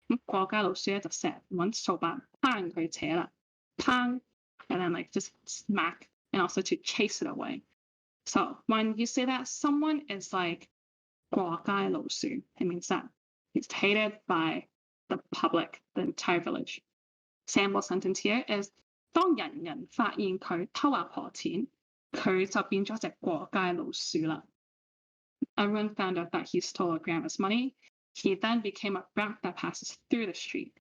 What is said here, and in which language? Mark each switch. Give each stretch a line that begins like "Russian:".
Cantonese: 國家老鼠咧就成日揾掃把拚佢扯啦，拚
English: and then like just smack and also to chase it away. So when you say that someone is like 國家老鼠, it means that he's hated by the public, the entire village. Sample sentence here is
Cantonese: 當人人發現佢偷阿婆錢，佢就變咗隻過街老鼠啦。
English: Everyone found out that he stole grandma's money. He then became a rat that passes through the street.